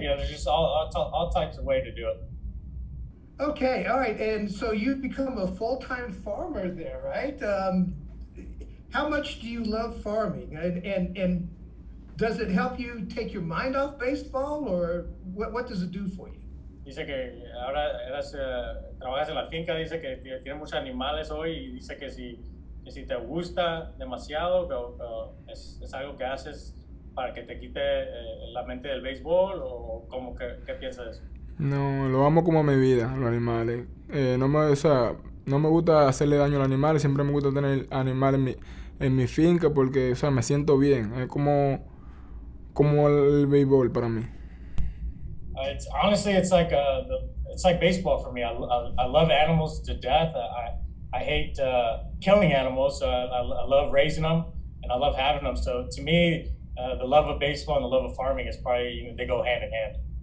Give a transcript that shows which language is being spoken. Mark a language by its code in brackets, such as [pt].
[en] There's just all types of ways to do it. Okay, all right, and so you've become a full-time farmer there, right? How much do you love farming, and does it help you take your mind off baseball, or what does it do for you? [es] Dice que ahora trabajas en la finca, dice que tiene muchos animales hoy y dice que si te gusta demasiado, es algo que haces para que te quite la mente del béisbol, o ¿qué piensas de eso? No, lo amo como a mi vida, los animales. No me gusta hacerle daño a los animales, siempre me gusta tener animales en mi finca porque, me siento bien. Es como el béisbol para mí. [en] Honestly, it's like baseball for me. I love animals to death. I hate killing animals. So I love raising them, and I love having them. So to me, the love of baseball and the love of farming is probably, they go hand in hand.